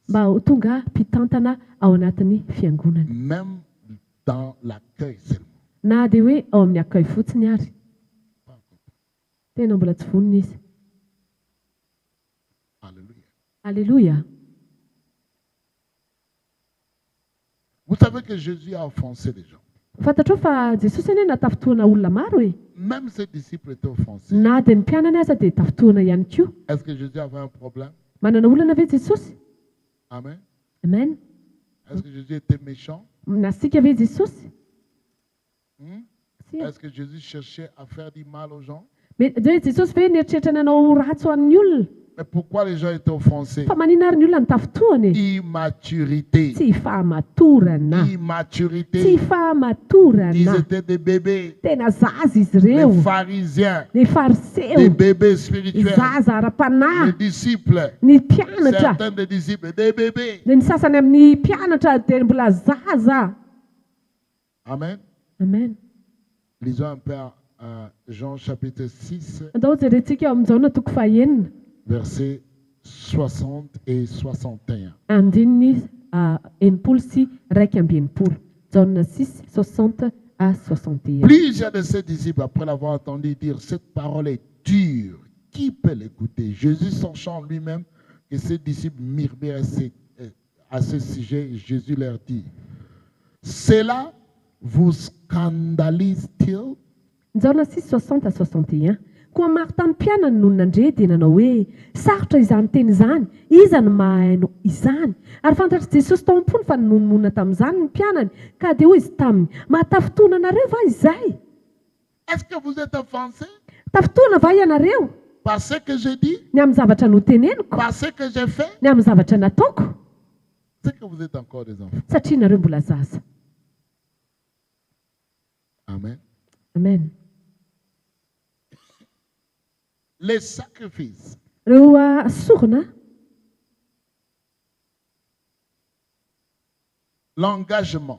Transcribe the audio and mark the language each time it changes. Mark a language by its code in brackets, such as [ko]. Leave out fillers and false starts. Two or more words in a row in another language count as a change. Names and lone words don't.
[mg] mba ho tonga mpitantana ao anatin'ny fiangonana. [fr] Même dans l'accueil seulement. [mg] Na dia hoe ao amin'ny akay fotsiny ary. Tena mbola tsy vonona izy. [fr] Alléluia. Alléluia. Vous savez que Jésus a offensé les gens. [mg] Fantatrao fa Jesosy anie natafotoana olona maro e. [fr] Même ses disciples étaient offensés. [mg] Na dia ny mpianany aza dia tafotoana ihany koa. [fr] Est-ce que Jésus avait un problème? [mg] Manana olana ve Jesosy? Amen. Amen. [fr] Est-ce que Jésus était méchant? [mg] Nasika ve Jesosy? [fr] Si. Est-ce que Jésus cherchait à faire du mal aux gens? [mg] Dia hoe Jesosy ve nieritreritra nanao ratsy ho an'ny olona? [fr] Mais pourquoi les gens étaient offensés? [mg] Fa maninona ary ny olona ny tafotoana e? [fr] Immaturité. [mg] Tsy fahamatorana. [fr] Immaturité. [mg] Tsy [fr] Ils [mg] fahamatorana. [fr] étaient des bébés. [mg] Tena zaza izy ireo. [fr] Les pharisiens. [mg] Ny [fr] Des [mg] fariseo. [fr] bébés spirituels. [mg] Zaza ara-panahy. [fr] Les disciples. [mg] Ny mpianatra. [fr] Certains des disciples. Des bébés. [mg] Dia ny sasany amin'ny mpianatra dia mbola zaza. Amen. Amen. [fr] Lisons un peu Jean chapitre 6, [mg] Andao jerentsika amin'izao na toko fahaenina. [fr] versets 60 et 61. [mg] Andininy enimpolo sy raika amby enimpolo. [fr] Jauna 6, 60 à 61. Plusieurs de ses disciples, après l'avoir entendu dire cette parole est dure, qui peut l'écouter? Jésus, sachant lui-même que ses disciples murmuraient à ce sujet, Jésus leur dit, cela vous scandalise-t-il? Jauna 6, 60 à 61. [mg] Koa maro tamin'ny mpianany no nandre dia nanao hoe sarotra izany teny izany, iza no mahaino izany? Ary fantatry Jesosy tao am-pony fa nomonina tamin'izany ny mpianany, ka dia hoy izy taminy, mahatafotoana anareo va izay? [fr] Est-ce que vous êtes offensés [mg] Tafotoana va ianareo? [fr] par ce que j'ai dit, [mg] Ny amin'ny zavatra noteneniko, [fr] par ce que j'ai fait? [mg] ny amin'ny zavatra nataoko? [fr] C'est que vous êtes encore des enfants. [mg] Satria nareo mbola zaza. Amen. Amen. [fr] Les sacrifices [mg] Reo sorona, [fr] l'engagement,